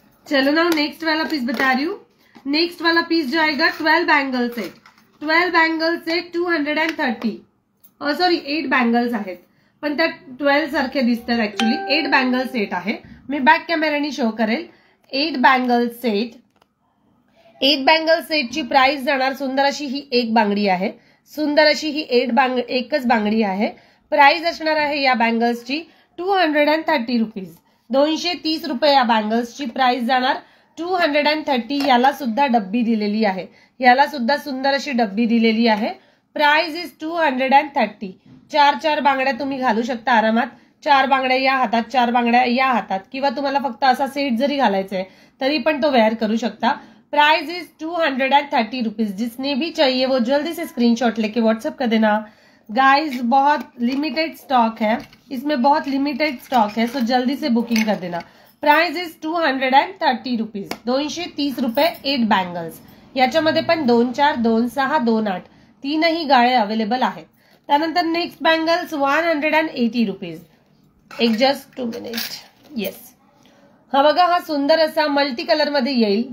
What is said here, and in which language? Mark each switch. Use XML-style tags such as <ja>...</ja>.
<hi>चलो ना नेक्स्ट वाला पीस बता रही हूँ. नेक्स्ट वाला पीस जो आएगा 12 bangle set. 12 bangle set 230.</hi> <mr>Sorry 8 bangles आहेत पण त्या 12 सारखे दिसतात. ऍक्च्युली 8 बँगल सेट आहे. मी बॅक कॅमेराने शो करेल. 8 बँगल सेट. 8 बँगल सेटची प्राइस जाणार, सुंदर अशी ही एक बांगडी आहे, सुंदर अशी ही एकच बांगडी आहे. प्राइस असणार आहे या बँगल्सची 230 रुपीज. 230 रुपये या बँगल्सची प्राइस जाणार. 230. याला सुद्धा डब्बी दिलेली आहे, याला सुद्धा सुंदर अशी डब्बी दिलेली आहे.</mr> <en>Price is 230.</en> <mr>4 बांगड्या तुम्ही घालू शकता आरामात. 4 बांगड्या या हातात, 4 बांगड्या या हातात, किंवा तुम्हाला फक्त असा सेट जरी घालायचा आहे तरी पण तो वेअर करू शकता.</mr> <en>Price is 230 rupees.</en> <hi>जिसने भी चाहिए वो जल्दी से स्क्रीनशॉट लेके व्हाट्सएप कर देना. गाइस बहुत लिमिटेड स्टॉक है, इसमें बहुत लिमिटेड स्टॉक है, सो जल्दी से बुकिंग कर देना.</hi> <en>Price is 230 rupees.</en> <mr>230 रुपये 8 बँगल्स. याच्यामध्ये पण 2, 4, 2, 6, 2, 8 तीनही गाळे अवेलेबल आहेत. त्यानंतर नेक्स्ट बँगल्स 180 रुपीज. एक जस्ट 2 मिनिट. येस, हा बघा, हा सुंदर असा मल्टी कलर मध्ये येईल.</mr>